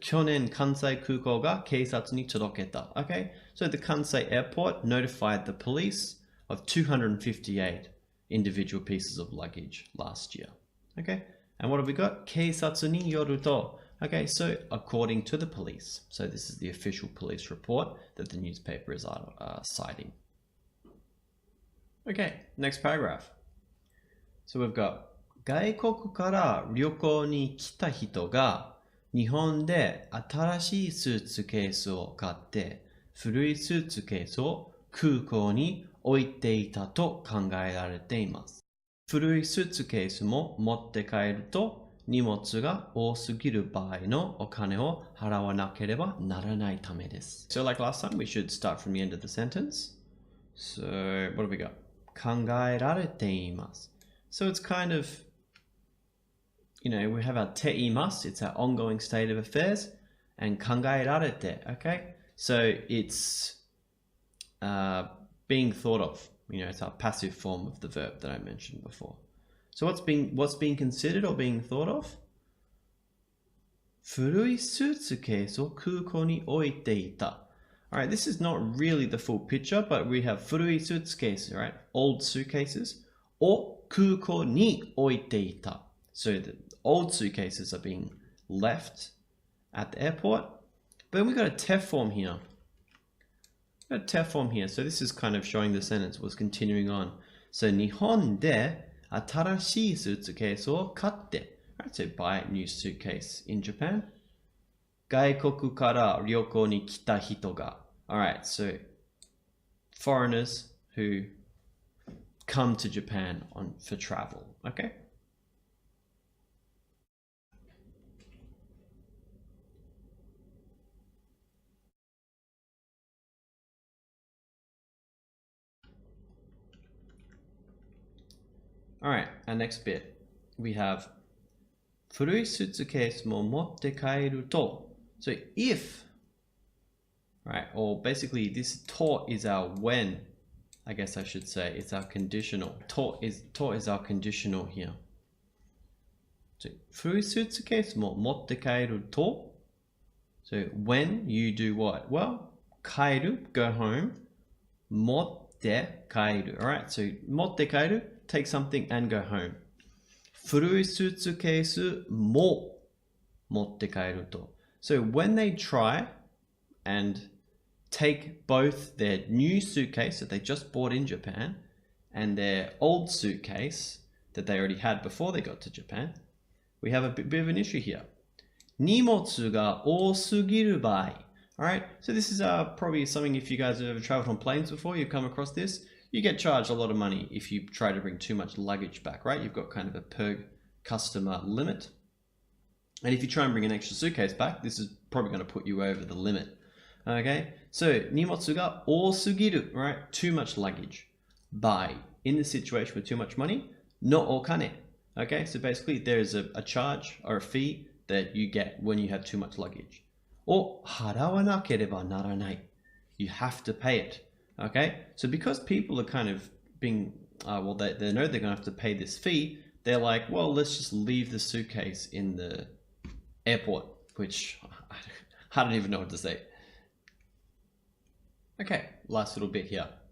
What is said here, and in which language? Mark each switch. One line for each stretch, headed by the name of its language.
Japanese: 去年関西空港が警察に届けた.
English: Okay, so the Kansei airport notified the police of 258 individual pieces of luggage last year. Okay, and what have we got?
Japanese: 警察によると.
English: Okay, so according to the police. So this is the official police report that the newspaper is citing. Okay, next paragraph. So we've got
Japanese: 外国から旅行に来た人が日本で新しいスーツケースを買って古いスーツケースを空港に置いていたと考えられています。古いスーツケースも持って帰ると荷物が多すぎる場合のお金を払わなければならないためです。
English: So like last time, we should start from the end of the sentence. So what have we got?
Japanese: 考えられています.
English: So it's kind of, we have our te imasu, it's our ongoing state of affairs, and
Japanese: 考えられて,
English: okay? So it's being thought of, it's our passive form of the verb that I mentioned before. So what's being considered or being thought of?
Japanese: 古いスーツケースを空港に置いていた.
English: Alright, this is not really the full picture, but we have
Japanese: 古い
English: suitcases, right? Old suitcases.
Japanese: を空港に置いていた.
English: So the old suitcases are being left at the airport. But then we got a TEF form here. A TEF form here. So this is kind of showing the sentence was continuing on.
Japanese: So 日本で新しいスーツケースを買って.
English: Right, so buy a new suitcase in Japan.
Japanese: 外国から旅行に来た人が.
English: Alright, so foreigners who come to Japan for travel, okay? Alright, our next bit. We have
Japanese: 古いスーツケースも持って帰ると.
English: So if, right, or basically this と is our when, I guess I should say, it's our conditional. と is our conditional here.
Japanese: So 古いスーツケースも持って帰ると.
English: So when you do what? Well,
Japanese: 帰る,
English: go home.
Japanese: 持って帰る.
English: Alright, so
Japanese: 持って帰る,
English: take something and go home.
Japanese: 古いスーツケースも持って帰ると.
English: So when they try and take both their new suitcase that they just bought in Japan and their old suitcase that they already had before they got to Japan, we have a bit of an issue here.
Japanese: 荷物が多すぎる場合.
English: Alright, so this is probably something if you guys have ever traveled on planes before, you've come across this. You get charged a lot of money if you try to bring too much luggage back, right? You've got kind of a per customer limit. And if you try and bring an extra suitcase back, this is probably going to put you over the limit. Okay, so
Japanese: 荷物が多すぎる,
English: right? Too much luggage. By, in the situation with too much money, no okane. Okay, so basically there's a charge or a fee that you get when you have too much luggage.
Japanese: を払わなければならない.
English: You have to pay it. Okay, so because people are kind of being, well, they know they're going to have to pay this fee, they're like, well, let's just leave the suitcase in the airport, which I don't even know what to say. Okay, last little bit here.